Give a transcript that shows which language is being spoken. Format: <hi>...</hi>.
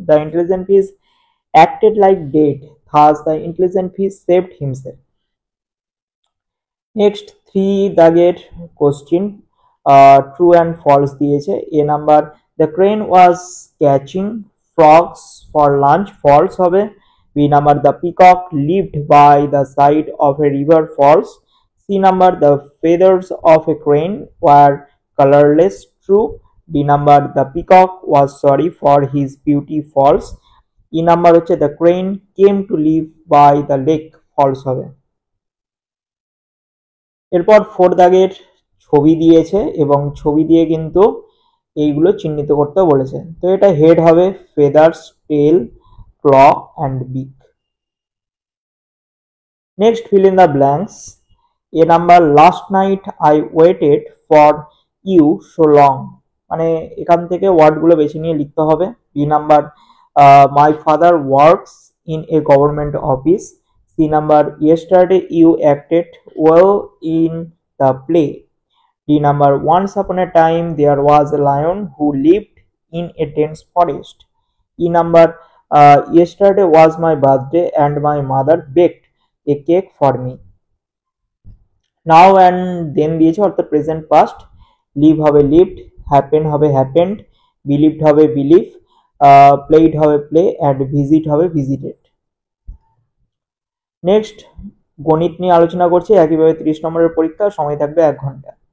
<en>The intelligent fish acted like dead, thus the intelligent fish saved himself. Next three দাগের question true and false দিয়েছে। A number, the crane was catching frogs for lunch, false হবে। B number, the peacock lived by the side of a river, false. C number, the feathers of a crane were colourless, true. D number, the peacock was sorry for his beauty, false. E number হচ্ছে, the crane came to live by the lake, false হবে।</en> <bn>এরপর four দাগের ছবি দিয়েছে এবং ছবি দিয়ে কিন্তু এইগুলো চিহ্নিত করতে বলেছে।</bn> <en>তো এটা হেড হবে feathers, tail, claw and beak. Next fill in the blanks. A number, last night I waited for you so long,</en> <bn>মানে এখান থেকে ওয়ার্ডগুলো বেছে নিয়ে লিখতে হবে।</bn> <en>B number, my father works in a government office. C number, yesterday you acted well in the play. D number, once upon a time there was a lion who lived in a dense forest. E number, yesterday was my birthday and my mother baked a cake for me. Now and then দিয়েছে অর্থাৎ present past. Live হবে lived, happen হবে happened, believed হবে believe, played হবে play and visit হবে visited.</en> <bn>Next গণিত নিয়ে আলোচনা করছি, একইভাবে 30 নম্বরের পরীক্ষা, সময় থাকবে 1 ঘন্টা।</bn>